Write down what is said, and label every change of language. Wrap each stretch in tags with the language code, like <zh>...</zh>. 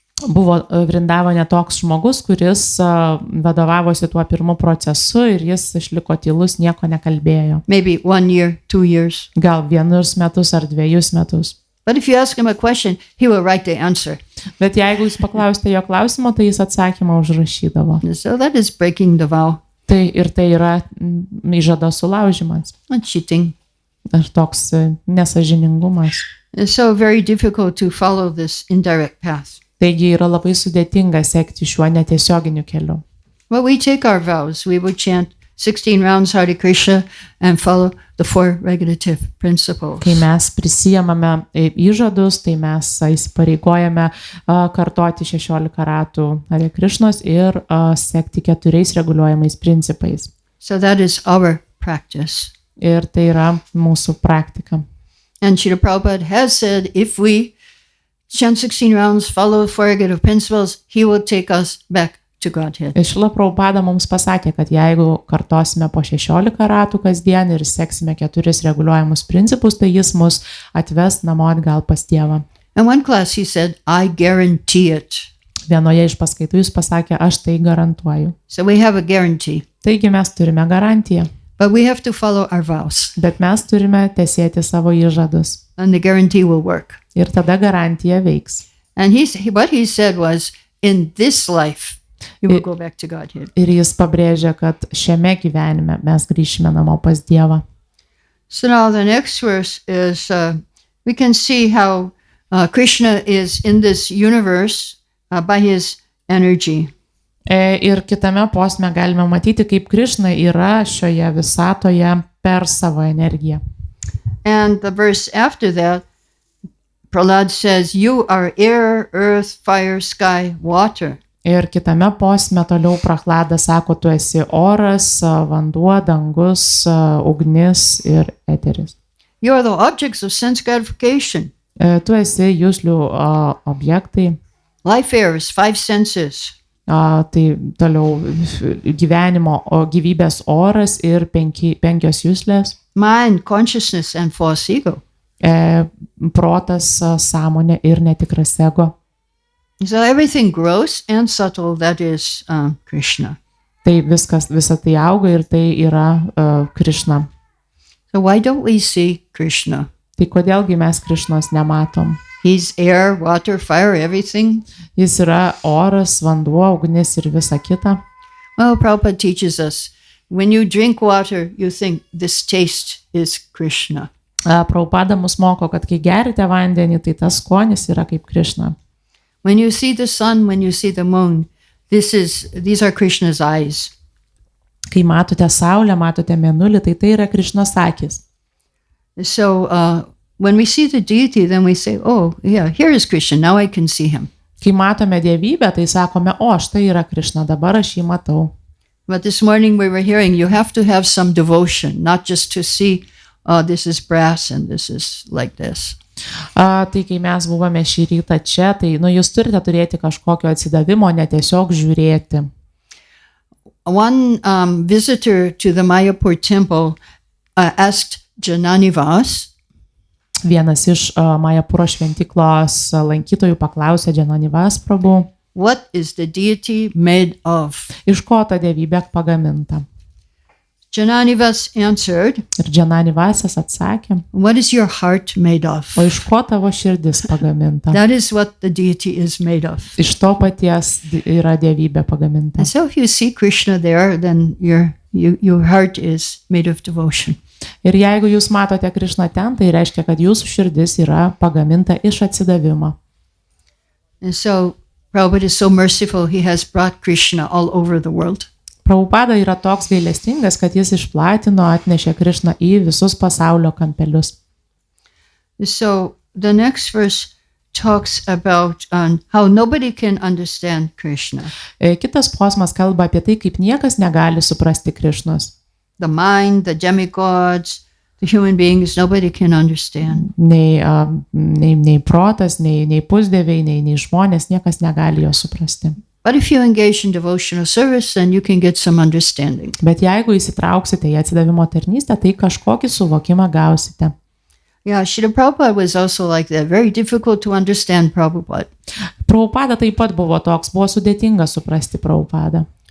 <lt>Buvo Vrindavane toks žmogus, kuris vadovavosi tuo pirmu procesu ir jis išliko tylus, nieko nekalbėjo.</lt> <en>Maybe 1 year, 2 years.</en> <lt>Gal 1 metus ar 2 metus.</lt> <en>But if you ask him a question, he will write the answer.</en> <lt>Bet jeigu jūs paklausite jo klausimo, tai jis atsakymą užrašydavo.</lt> <en>So that is breaking the vow.</en> <lt>Tai yra įžado sulaužimas.</lt> <en>Not cheating.</en> <lt>Ir toks nesažiningumas.</lt> <en>It's so very difficult to follow this indirect path.</en> <lt>Taigi yra labai sudėtinga sekti šiuo netiesioginiu keliu.</lt> <en>Well, we take our vows. We would chant 16 rounds Hare Krishna and follow the 4 regulative principles.</en> <lt>Kai mes prisijamame įžadus, tai mes įsipareigojame kartoti 16 ratų Hare Krishnos ir sekti 4 reguliuojamais principais.</lt> <en>So that is our practice.</en> <lt>Ir tai yra mūsų praktika.</lt> <en>And Srila Prabhupada has said, if we chant 16 rounds, follow the 4 regulative principles, he will take us back to Godhead.</en> <lt>Šrila Prabhupada mums pasakė, kad jeigu kartosime po 16 ratų kasdien ir seksime 4 reguliuojamus principus, tai jis mus atves namo atgal pas Dievą.</lt> <en>In one class he said, I guarantee it.</en> <lt>Vienoje iš paskaitų jis pasakė, aš tai garantuoju.</lt> <en>So we have a guarantee.</en> <lt>Taigi mes turime garantiją.</lt> <en>But we have to follow our vows.</en> <lt>Bet mes turime tesėti savo įžadus.</lt> <en>And the guarantee will work.</en> <lt>Ir tada garantija veiks.</lt> <en>And what he said was, in this life, you will go back to Godhead.</en> <lt>Ir jis pabrėžė, kad šiame gyvenime mes grįšime namo pas Dievą.</lt> <en>So now the next verse is, we can see how Krishna is in this universe by his energy.</en> <lt>Ir kitame posme galime matyti, kaip Krišna yra šioje visatoje per savo energiją.</lt> <en>And the verse after that, Prahlad says, you are air, earth, fire, sky, water.</en> <lt>Ir kitame posme toliau Prahladas sako, tu esi oras, vanduo, dangus, ugnis ir eteris.</lt> <en>You are the objects of sense gratification.</en> <lt>Tu esi juslių objektai.</lt> <en>Life airs, 5 senses.</en> <lt>Tai toliau gyvenimo, gyvybės oras ir 5 juslės.</lt> <en>Mind, consciousness and false ego.</en> <lt>Protas, sąmonė ir netikras ego.</lt> <en>So everything gross and subtle, that is Krishna.</en> <lt>Tai visa tai auga ir tai yra Krišna.</lt> <en>So why don't we see Krishna?</en> <lt>Tai kodėlgi mes Krišnos nematom?</lt> <en>He's air, water, fire, everything.</en> <lt>Jis yra oras, vanduo, ugnis ir visa kita.</lt> <en>Well, Prabhupada teaches us, when you drink water, you think this taste is Krishna.</en> <lt>Prabhupada mus moko, kad kai gerite vandenį, tai tas skonis yra kaip Krišna.</lt> <en>When you see the sun, when you see the moon, these are Krishna's eyes.</en> <lt>Kai matote saulę, matote mėnulį, tai yra Krišnos akis.</lt> <en>So when we see the deity, then we say, oh, yeah, here is Krishna, now I can see him.</en> <lt>Kai matome dievybę, tai sakome, o, štai yra Krišna, dabar aš jį matau.</lt> <en>But this morning we were hearing, you have to have some devotion, not just to see, oh, this is brass and this is like this.</en> <lt>Tai kai mes buvome šį rytą čia, tai jūs turite turėti kažkokio atsidavimo, ne tiesiog žiūrėti.</lt> <en>One visitor to the Mayapur temple asked Jananivas,</en> <lt>vienas iš Mayapuro šventiklos lankytojų paklausė Jananivas Prabhu,</lt> <en>what is the deity made of?</en> <lt>Iš ko ta dievybė pagaminta?</lt> <en>Jananivas answered,</en> <lt>ir Jananivasas atsakė,</lt> <en>what is your heart made of?</en> <lt>O iš ko tavo širdis pagaminta?</lt> <en>That is what the deity is made of.</en> <lt>Iš to paties yra dievybė pagaminta.</lt> <en>And so if you see Krishna there, then your heart is made of devotion.</en> <lt>Ir jeigu jūs matote Krišną ten, tai reiškia, kad jūsų širdis yra pagaminta iš atsidavimo.</lt> <en>And so Prabhupada is so merciful, he has brought Krishna all over the world.</en> <lt>Prabhupada yra toks gailestingas, kad jis išplatino, atnešė Krišną į visus pasaulio kampelius.</lt> <en>So the next verse talks about how nobody can understand Krishna.</en> <lt>Kitas posmas kalba apie tai, kaip niekas negali suprasti Krišnos.</lt> <en>The mind, the demigods, the human beings, nobody can understand.</en> <lt>Nei protas, nei pusdieviai, nei žmonės, niekas negali jo suprasti.</lt> <en>But if you engage in devotional service, then you can get some understanding.</en> <lt>Bet jeigu įsitrauksite į atsidavimo tarnystę, tai kažkokį suvokimą gausite.</lt> <en>Yeah, Srila Prabhupada was also like that. Very difficult to understand Prabhupada.</en> <lt>Prabhupada taip pat buvo toks, buvo sudėtinga suprasti Prabhupadą.</lt>